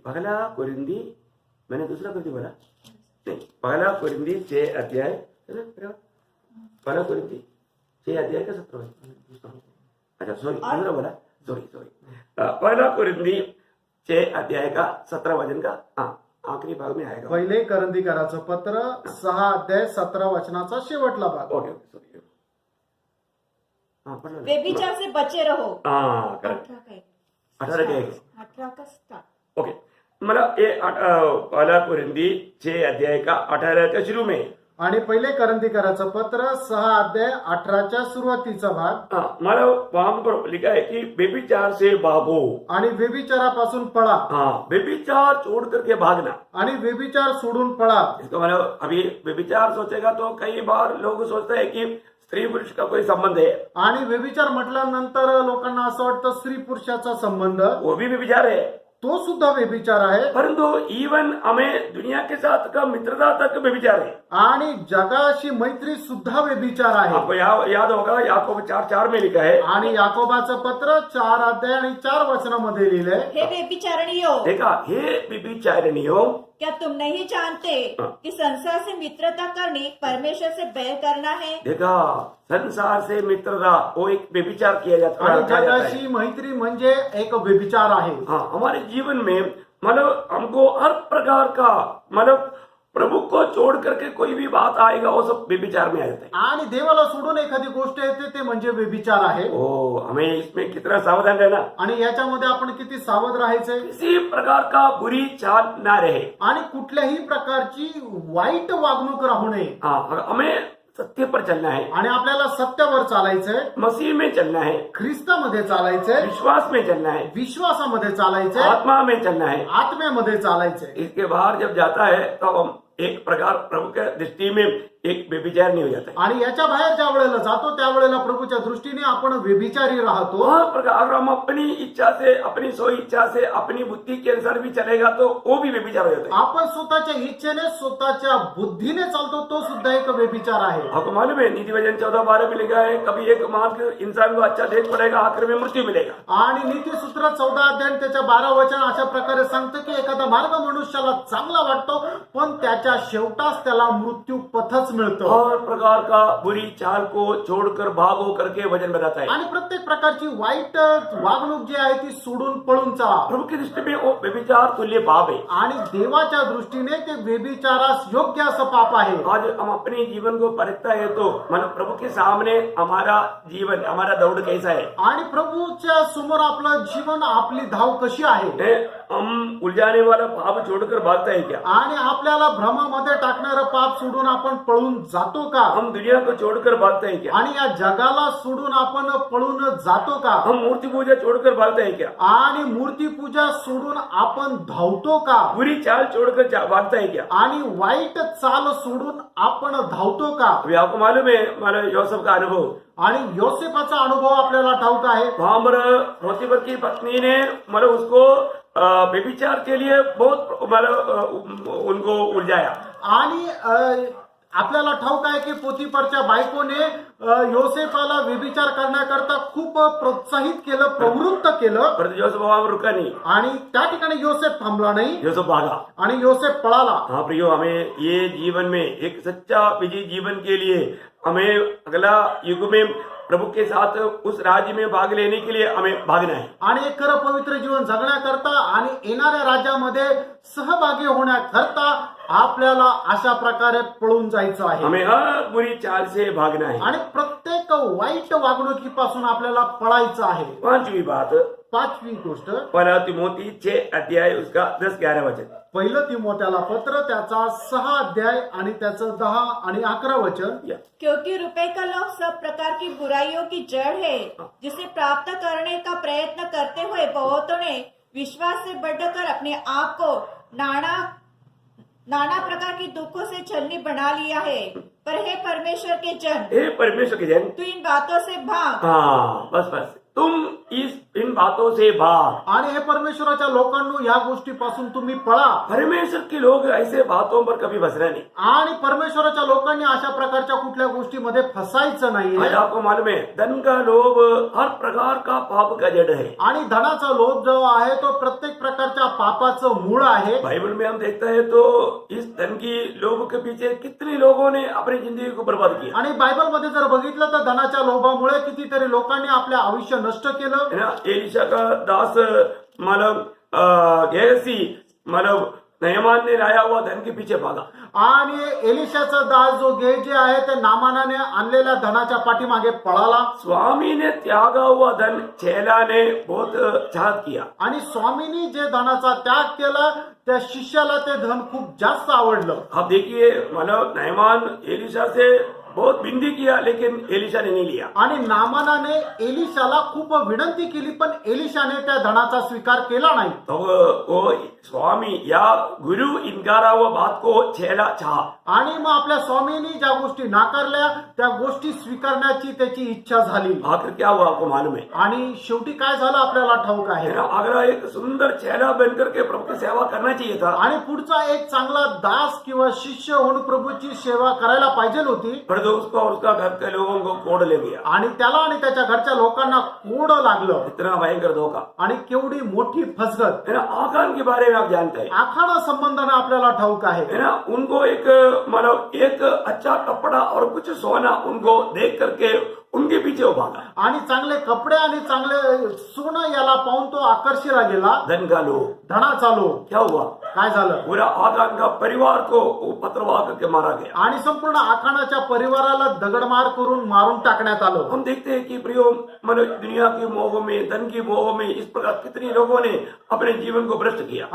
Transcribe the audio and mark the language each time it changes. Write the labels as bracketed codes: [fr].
[hi] पहला कोरिन्थी, मैंने दूसरा कोरिन्थी बोला नहीं. पहला कोरिन्थी 6 अध्याय, पहला कोरिन्थी 6 अध्याय का 17 वचन. अच्छा सॉरी, दूसरा बोला, सॉरी. पहला कोरिन्थी 6 अध्याय का 17 वचन का आखिरी भाग में आएगा. [mr] पहिले करंथीकराचं पत्र 6 अध्याय 17 वचनाचा शेवटला भाग. [en] Okay sorry. पढ़ना. [hi] व्यभिचार से बचे रहो. [en] Correct. [hi] 18 18 के 18 का स्टार्ट. [en] Okay. [hi] मतलब ये पहला कोरिन्थी 6 अध्याय का 18 के शुरू में, [mr] आणि पहिले करंथीकराचं पत्र 6 अध्याय 18च्या सुरुवातीचा भाग. [hi] मतलब वहां पर लिखा है कि व्यभिचार से भागो. [mr] आणि व्यभिचारापासून पळा. [hi] व्यभिचार छोड़ करके भागना. [mr] आणि व्यभिचार सोडून पळा. [hi] इसका मतलब अभी व्यभिचार सोचेगा तो कई बार लोग सोचते हैं कि स्त्री पुरुष का कोई संबंध है. [mr] आणि व्यभिचार म्हटल्यानंतर लोकांना असं वाटतं स्त्री पुरुषाचा संबंध. [hi] वो भी व्यभिचार है. [mr] तो सुद्धा व्यभिचार आहे. [hi] परंतु इवन हमें दुनिया के साथ का मित्रता तक व्यभिचार है. [mr] आणि जगाशी मैत्री सुद्धा व्यभिचार आहे. [hi] आपको याद होगा याकूब 4:4 में लिखा है. [mr] आणि याकोबाचं पत्र 4 अध्याय आणि 4 वचनामध्ये लिहिलंय. [hi] हे व्यभिचारणियों, देखा, हे व्यभिचारिणियों, क्या तुम नहीं जानते कि संसार से मित्रता करनी परमेश्वर से बैर करना है? देखा, संसार से मित्रता वो एक व्यभिचार किया जाता [mr] आणि [hi] है. [mr] जगाशी मैत्री म्हणजे एक व्यभिचार आहे. [hi] हाँ, हमारे जीवन में मतलब हमको हर प्रकार का मतलब प्रभु को छोड़ करके कोई भी बात आएगा वो सब व्यभिचार में आ जाता है. [mr] आणि देवाला सोडून एखादी गोष्ट येते ते म्हणजे व्यभिचार आहे. [hi] ओ, हमें इसमें कितना सावधान रहना. [mr] आणि याच्यामध्ये आपण किती सावध राहायचंय. [hi] किसी प्रकार का बुरी चाल ना रहे. [mr] आणि कुठल्याही प्रकारची वाईट वागणूक राहू नये. [hi] हाँ, हमें सत्य पर चलना है. [mr] आणि आपल्याला सत्यावर चालायचंय. [hi] मसीह में चलना है. [mr] ख्रिस्तामध्ये चालायचंय. [hi] विश्वास में चलना है. [mr] विश्वासामध्ये चालायचंय. [hi] आत्मा में चलना है. [mr] आत्म्यामध्ये चालायचंय. [hi] इसके बाहर जब जाता है तो हम एक प्रकार प्रभु के दृष्टि में एक व्यभिचार नहीं हो जाता है. [mr] आणि याच्या बाहेर ज्या वेळेला जातो त्यावेळेला प्रभूच्या दृष्टीने आपण व्यभिचारी राहतो. [hi] वह प्रकार अगर हम अपनी इच्छा से, अपनी स्व इच्छा से, अपनी बुद्धि के अनुसार भी चलेगा तो वो भी व्यभिचार हो जाता है. [mr] आपण स्वतःच्या इच्छेने स्वतःच्या बुद्धीने चालतो तो सुद्धा एक व्यभिचार आहे. [hi] आपको मालूम है नीति वचन 14:12 में लिखा है, कभी एक मार्ग इंसान को अच्छा देख पड़ेगा, आखिर में मृत्यु मिलेगा. [mr] आणि नीतिसूत्र 14 अध्याय त्याच्या 12 वचन अशा प्रकारे सांगतं की एखादा मार्ग मनुष्याला चांगला वाटतो पण त्याच्या शेवटास त्याला मृत्यू पथच मिळतं. [hi] हर प्रकार का बुरी चाल को छोड़कर भागो करके वचन बताता है. [mr] आणि प्रत्येक प्रकारची वाईट वागणूक जी आहे ती सोडून पळून चला. [hi] प्रभु की दृष्टि में वो व्यभिचार तुल्य पाप है. [mr] आणि देवाच्या दृष्टीने ते व्यभिचारास योग्य असं पाप आहे. [hi] आज हम अपने जीवन को परखता है तो मतलब प्रभु के सामने हमारा जीवन, हमारा दौड़ कैसा है. [mr] आणि प्रभूच्या समोर आपलं जीवन, आपली धाव कशी आहे. [hi] हम उलझाने वाला पाप छोड़कर भागता है क्या. [mr] आणि आपल्याला भ्रमामध्ये टाकणारं पाप सोडून आपण पळून जातो का. [hi] हम दुनिया को छोड़कर भागता है क्या. [mr] आणि या जगाला सोडून आपण पळून जातो का. [hi] हम मूर्ति पूजा छोड़कर भागता है क्या. [mr] आणि मूर्ती पूजा सोडून आपण धावतो का. [hi] बुरी चाल छोड़कर भागता है क्या. [mr] आणि वाईट चाल सोडून आपण धावतो का. [hi] अभी आपको मालूम है मतलब योसेफ का अनुभव. [mr] आणि योसेफाचा अनुभव आपल्याला ठाऊक आहे. [hi] वहां पर पोतीफर की पत्नी ने मतलब उसको व्यभिचार के लिए बहुत मतलब उनको उलझाया. [mr] आणि आपल्याला ठाऊक आहे की पोतीफरच्या बायकोने योसेफाला व्यभिचार करण्याकरता खूप प्रोत्साहित केलं, प्रवृत्त केलं. [hi] पर योसेफ वहां पर रुका नहीं. [mr] आणि त्या ठिकाणी योसेफ थांबला नाही [hi] योसेफ भागा. [mr] आणि योसेफ पळाला. [hi] हाँ प्रियो, हमें ये जीवन में एक सच्चा विजयी जीवन के लिए हमें अगला युग में प्रभु के साथ उस राज्य में भाग लेने के लिए हमें भागना है. [mr] आणि एक खरं पवित्र जीवन जगण्याकरता आणि येणाऱ्या राज्यामध्ये सहभागी होण्याकरता आपल्याला अशा प्रकारे पळून जायचं आहे. [hi] हमें हर बुरी चाल से भागना है. [mr] आणि प्रत्येक वाईट वागणुकीपासून आपल्याला पळायचं आहे. [hi] 5वीं बात, [mr] 5वी गोष्ट, [hi] पहला तिमोथी 6 अध्याय उसका 10-11 वचन. [mr] पहिलं तिमोथ्याला पत्र त्याचा 6 अध्याय आणि त्याचं 10 आणि 11 वचन. [hi] क्योंकि रुपए का लोभ सब प्रकार की बुराइयों की जड़ है, जिसे प्राप्त करने का प्रयत्न करते हुए बहुतों ने विश्वास से बढ़कर अपने आप को नाना प्रकार की दुखों से छलनी बना लिया है. पर हे परमेश्वर के जन, हे परमेश्वर के जन, तू इन बातों से भाग. हाँ बस तुम इन बातों से भाग. [mr] आणि हे परमेश्वराच्या लोकांनो या गोष्टीपासून तुम्ही पळा. [hi] परमेश्वर के लोग ऐसे बातों पर कभी बसना नहीं. [mr] आणि परमेश्वराच्या लोकांनी अशा प्रकारच्या कुठल्या गोष्टीमध्ये फसायचं नाही. [hi] आज आपको मालूम है धन का लोभ हर प्रकार का पाप का जड़ है. [mr] आणि धनाचा लोभ जो आहे तो प्रत्येक प्रकारच्या पापाचं मूळ आहे. [hi] बाइबल में हम देखते हैं तो इस धन की लोभ के पीछे कितने लोगों ने अपनी जिंदगी को बर्बाद किया. [mr] आणि बायबलमध्ये जर बघितलं तर धनाच्या लोभामुळे कितीतरी लोकांनी आपले आयुष्य नष्ट केलं. [hi] एलिशा का दास मतलब गेहसी मतलब नयमान ने लाया हुआ धन के पीछे भागा. [mr] आणि एलिशाचा दास जो गेहजी आहे ते नामानाने आणलेल्या धनाच्या पाठीमागे पळाला. [hi] स्वामी ने त्यागा हुआ धन चेला ने बहुत चाह किया. [mr] आणि स्वामींनी जे धनाचा त्याग केला त्या शिष्याला ते धन खूप जास्त आवडलं. [hi] अब देखिए मतलब नयमान एलिशा से बहुत विनती किया लेकिन एलिशा ने नहीं लिया। [mr] आणि नामानाने एलिशाला खूप विनंती केली, पण एलिशाने त्या धनाचा स्वीकार केला नाही. [hi] तो वो स्वामी या गुरु इनकारा हुआ बात को छेड़ा चाहा, [mr] आणि मग आपल्या स्वामींनी ज्या गोष्टी नाकारल्या त्या गोष्टी स्वीकारण्याची त्याची इच्छा झाली. [hi] आखिर क्या हुआ आपको मालूम है? [mr] आणि शेवटी काय झालं आपल्याला ठाऊक आहे. [hi] अगर एक सुंदर चेहरा बनकर के प्रभु की सेवा करना चाहिए था, [mr] आणि पुढचा एक चांगला दास किंवा शिष्य होऊन प्रभूची सेवा करायला पाहिजे होती, [hi] पर तो उसको और उसका घर के लोगों को कोड़ ले गया। [mr] आणि त्याला आणि त्याच्या घरच्या लोकांना कोड लागलं. [hi] इतना भयंकर धोखा [mr] आणि केवढी मोठी फसगत. [hi] है ना। आकान के बारे में आप जानते हैं, [mr] आखाडा संबंधाने आपल्याला ठाऊक आहे. [hi] है ना। उनको एक मतलब एक अच्छा कपड़ा और कुछ सोना उनको देख करके उनके पीछे वो भागा। [mr] आणि चांगले कपडे आणि चांगले सोनं याला पाहून तो आकर्षिला गेला. [hi] धन का लोभ, [mr] धनाचा लोभ. [hi] क्या हुआ? [mr] काय झालं? [hi] पूरा आकान का परिवार को वो पथरवाह करके मारा गया। [mr] आणि संपूर्ण आखाणाच्या परिवाराला दगडमार करून मारून टाकण्यात आलं. [hi] हम देखते हैं कि प्रियो मतलब दुनिया के मोह में, धन की मोह में इस प्रकार कितने लोगों ने अपने जीवन को भ्रष्ट किया।